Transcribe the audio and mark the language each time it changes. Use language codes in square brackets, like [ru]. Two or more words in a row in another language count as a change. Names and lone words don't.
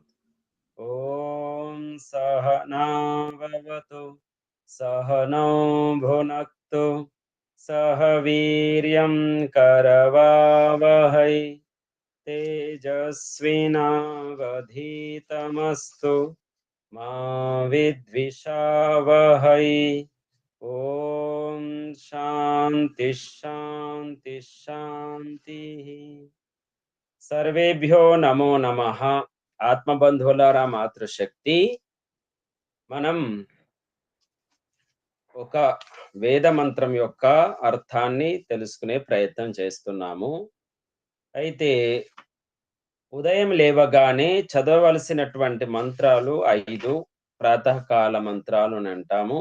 [sa] ॐ सहना भवतु सहनौ भुनक्तु सह वीर्यं करवावहै तेजस्विनावधीतमस्तु मा विद्विषावहै। ओम शांति शांति शांतिः। सर्वेभ्यो नमो नमः। [te] ఆత్మబంధువులారా, మాతృశక్తి, మనం ఒక వేద మంత్రం యొక్క అర్థాన్ని తెలుసుకునే ప్రయత్నం చేస్తున్నాము. అయితే ఉదయం లేవగానే చదవవలసినటువంటి మంత్రాలు 5 ప్రాతకాల మంత్రాలు అని అంటాము.